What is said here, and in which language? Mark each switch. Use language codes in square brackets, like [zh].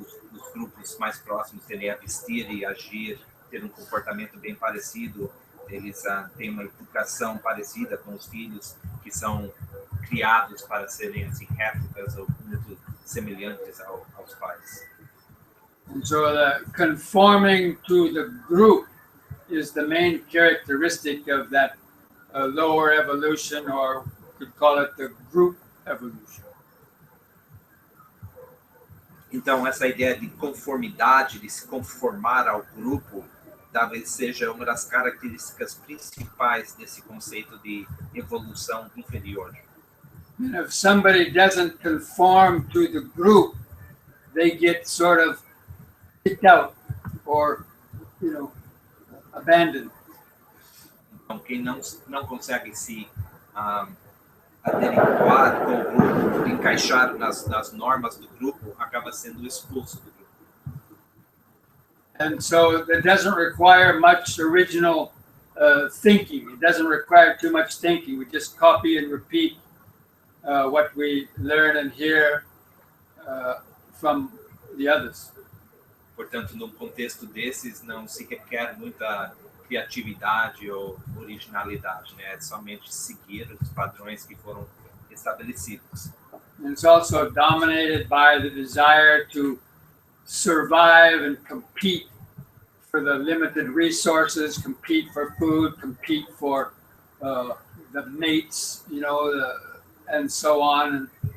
[pt] os grupos mais próximos tendem a vestir e agir, ter um comportamento bem parecido, eles têm uma educação parecida com os filhos, que são criados para serem assim, réplicas ou muito semelhantes aos pais. [en] And so the conforming to the group is the main characteristic of that lower evolution, or we could call it the group evolution. [pt] Então, essa ideia de conformidade, de se conformar ao grupo, talvez seja uma das características principais desse conceito de evolução inferior. [en] And if somebody doesn't conform to the group, they get sort of kicked out or, abandoned. [pt] Então, quem não consegue se adequar com o grupo, encaixar nas normas do grupo, acaba sendo expulso do grupo. [en] And so it doesn't require much original thinking. It doesn't require too much thinking. We just copy and repeat what we learn and hear from the others. [pt] Portanto, num contexto desses, não se requer muita criatividade ou originalidade, né? É somente seguir os padrões que foram estabelecidos. [en] And it's also dominated by the desire to survive and compete for the limited resources, compete for food, compete for the mates, and so on.